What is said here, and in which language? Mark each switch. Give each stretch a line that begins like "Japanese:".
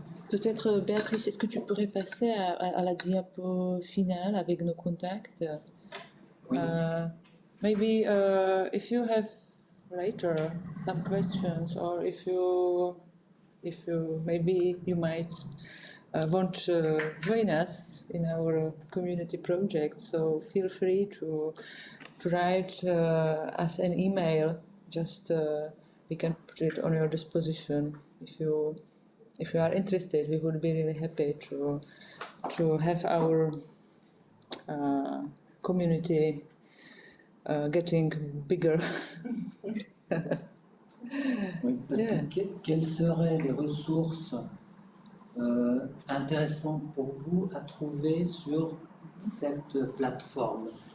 French: Peut-être, Béatrice, est-ce que tu pourrais passer à la diapo finale avec nos contacts? Oui.
English: Maybe if you have later some questions, or if you maybe you might want to join us in our community project, so feel free to write us an email. Just we can put it on your disposition. If you are interested, we would be really happy to have our community getting bigger.
French: Oui, parce que quelles seraient les ressources intéressantes pour vous à trouver sur cette plateforme?